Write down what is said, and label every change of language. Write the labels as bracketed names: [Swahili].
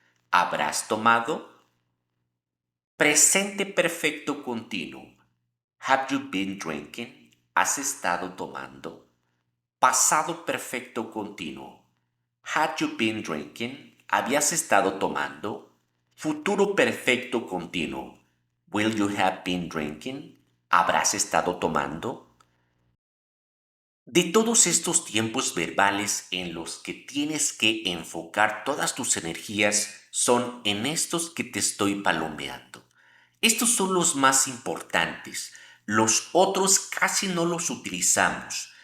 [Spanish] ¿Habrás tomado? Presente perfecto continuo, [English] ¿have you been drinking? [Spanish] ¿Has estado tomando? Pasado perfecto continuo, [English] ¿had you been drinking? [Spanish] ¿Habías estado tomando? Futuro perfecto continuo, [English] Will you have been drinking? [Spanish] ¿Habrás estado tomando? De todos estos tiempos verbales en los que tienes que enfocar todas tus energías, son en estos que te estoy palomeando. Estos son los más importantes. Los otros casi no los utilizamos.